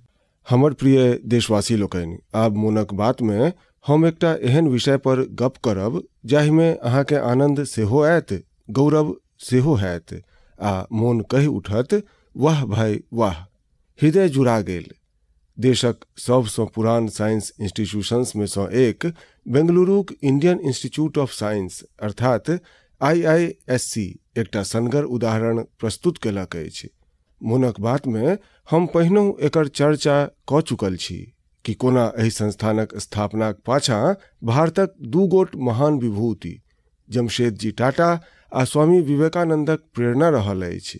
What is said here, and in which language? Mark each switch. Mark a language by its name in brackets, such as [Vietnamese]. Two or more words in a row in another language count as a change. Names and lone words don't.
[Maithili] हमर प्रिय देशवासी लोकनि, आब मोनक बात में हम एकटा एहन विषय पर गप करब जाहि में अहाँ के आनंद सेहो आयत, गौरव सेहो हैत आ मोन कहि उठत वाह भाई वाह, हृदय जुड़ा गेल। देशक सबसँ पुरान [English] science institutions [Maithili] में सँ एक बेंगलुरुक इंडियन इंस्टीट्यूट ऑफ साइंस अर्थात IISc एकटा सनगर उदाहरण प्रस्तुत केलक अछि। मोनक बात में हम पहिनहु एकर चर्चा कऽ चुकल छी कि कोना एहि संस्थानक स्थापनाक पाछाँ भारतक दू गोट महान विभूति जमशेदजी टाटा आ स्वामी विवेकानंदक प्रेरणा रहल अछि।